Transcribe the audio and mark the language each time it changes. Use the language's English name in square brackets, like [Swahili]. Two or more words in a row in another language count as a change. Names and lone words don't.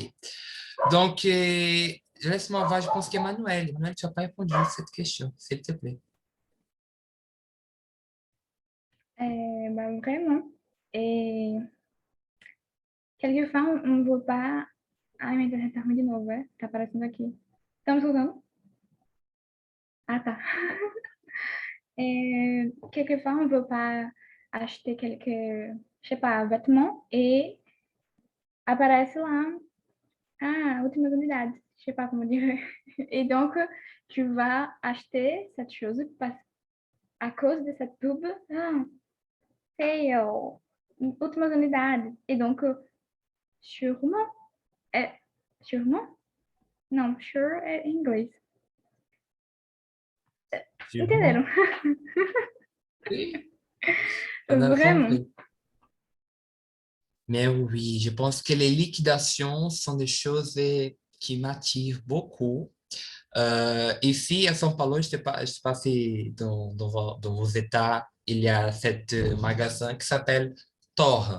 [French] Donc, laisse-moi voir, je pense qu'Emmanuel. Emmanuel, tu n'as pas répondu à cette question, s'il te plaît. Vraiment. Et quelquefois, on ne veut pas. [Portuguese] Ai, minha internet tá ruim de novo, é? Tá aparecendo aqui. Estamos escutando? Ah, tá. [French] Quelquefois, on ne veut pas acheter quelques, je sais pas, vêtements et apparaît là, [Portuguese] ah, últimas unidades, [French] je sais pas comment dire. Et donc, tu vas acheter cette chose parce, à cause de cette pub. Ah, sale, [Portuguese] últimas unidades. [French] Et donc, sûrement, sûrement? Non, [Portuguese] sure é em inglês. Entenderam? [French] Oui, on a Vraiment. compris. Mais oui, je pense que les liquidations sont des choses qui m'attirent beaucoup. Ici, à São Paulo, je sais pas si dans vos États, il y a cet magasin qui s'appelle Torra.